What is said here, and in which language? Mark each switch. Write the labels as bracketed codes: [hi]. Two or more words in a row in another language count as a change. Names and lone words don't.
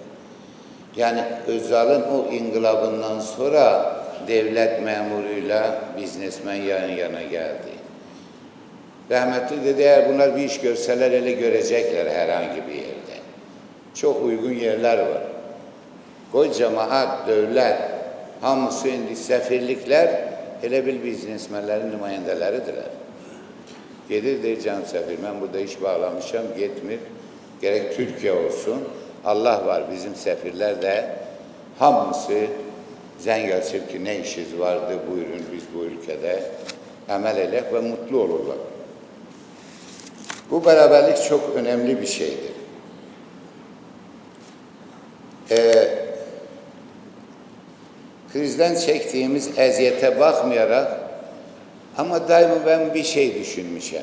[tr] Yani Özal'ın o inkılabından sonra devlet memuruyla biznesmen yan yana geldi. Rahmetli dedi, eğer bunlar bir iş görseler ele görecekler herhangi bir yerde. Çok uygun yerler var. Koy cemaat, devlet, [az] hamısı indi sefirlikler elə bil biznesmenlerin nümayəndələridirlər. Gedir deyir, canım səfir, mən burada iş bağlamışam, getmir. [tr] Gerek Türkiye olsun, Allah var, [az] bizim səfirlər də hamısı zəng açır ki, [tr] ne işiniz vardı, buyurun, biz bu ülkede [az] əməl elək [tr] ve mutlu olurlar. Bu beraberlik çok önemli bir şeydir. Krizden çektiğimiz eziyete bakmayarak ama daima ben bir şey düşünmüşüm.